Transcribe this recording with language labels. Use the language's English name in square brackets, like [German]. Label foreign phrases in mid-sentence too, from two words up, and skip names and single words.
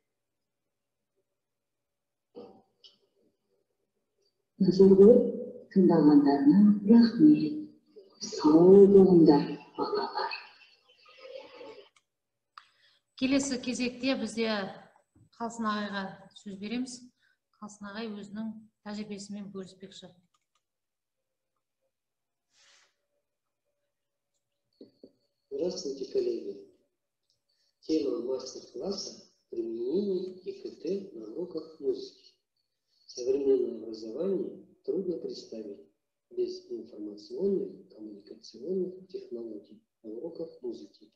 [Kazakh] Назар қойып тыңдағандарына рахмет. Сау болыңдар, балалар. Келесі кезекте бізде Қалсын ағайға сөз береміз. Қалсын ағай өзінің тәжірибесімен бөліспекші. [Russian] Здравствуйте, коллеги. Тема мастер-класса «Применение ИКТ на уроках музыки». Современное образование трудно представить без информационных, коммуникационных технологий на уроках музыки.